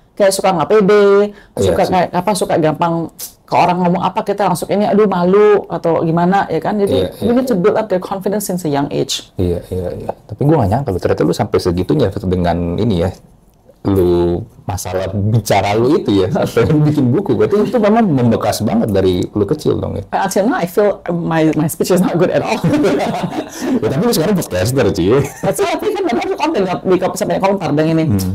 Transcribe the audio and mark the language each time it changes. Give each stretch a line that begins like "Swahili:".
Indonesian: Kayak suka nggak pede, suka gampang ke orang ngomong apa kita langsung ini aduh malu atau gimana ya kan, jadi
English: we need to build up their confidence since a young age.
Indonesian: Iya. Tapi gue nggak nyangka ternyata lu sampai segitunya dengan ini ya, lu masalah bicara lu itu ya, sampai bikin buku. Berarti itu memang membekas banget dari lu kecil dong ya.
English: Until now I feel my speech is not good at all.
Indonesian: Ya, tapi lu sekarang podcaster sih. Tapi kan memang lu konten di sampai komentar dan ini.